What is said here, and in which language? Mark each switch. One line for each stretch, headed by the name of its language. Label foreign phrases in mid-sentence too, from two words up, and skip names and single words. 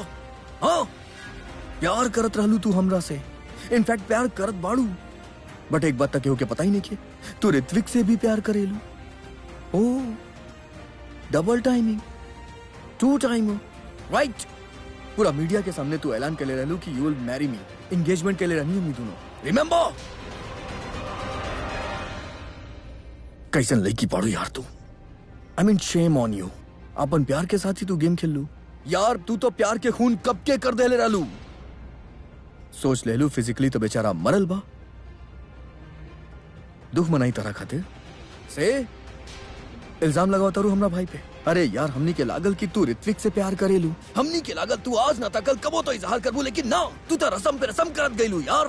Bhojpuri: हाँ, प्यार करत रहलू तू हमरा से, इनफैक्ट प्यार करत बाड़ू, बट एक बात तक केहू के पता ही नहीं के तू ऋत्विक से भी प्यार करेलू।
English: O, double timing, two time, right.
Bhojpuri: पूरा मीडिया के सामने तू ऐलान कर ले रहलू कि
English: you will marry me,
Bhojpuri: एंगेजमेंट के लिए रहनी हमनी दोनों, रिमेम्बर? कैसन लड़की पाड़ू यार तू।
English: I mean shame on you.
Bhojpuri: अपन प्यार के साथ ही तू गेम खेल लू यार। तू तो प्यार के खून कब के कर दे ले रहलू। सोच ले लू फिजिकली तो बेचारा मरल बा, दुख मनाई तरह खातिर से इल्जाम लगाओ तारू हमरा भाई पे। अरे यार, हमनी के लागल कि तू ऋत्विक से प्यार करेलू, हमनी के लागल तू आज ना कल कबो तो इजहार करबू, लेकिन ना, तू तो रसम पे रसम करत गईलू यार।